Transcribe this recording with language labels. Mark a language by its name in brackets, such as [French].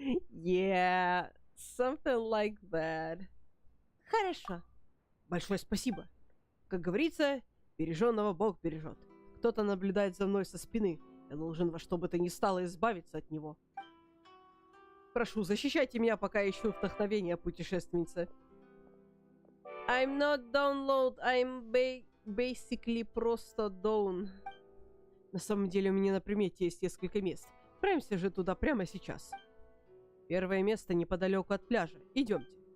[English] Yeah, something like that. [Russian] Хорошо. Большое спасибо. Как говорится, береженного Бог бережет. Кто-то наблюдает за мной со спины. Я должен во что бы то ни стало избавиться от него. Прошу, защищайте меня, пока я ищу вдохновение, путешественница. [English] I'm not download, I'm basically [Russian] просто [English] down. [Russian] На самом деле у меня на примете есть несколько мест. Отправимся же туда прямо сейчас. Первое место неподалеку от пляжа. Идемте.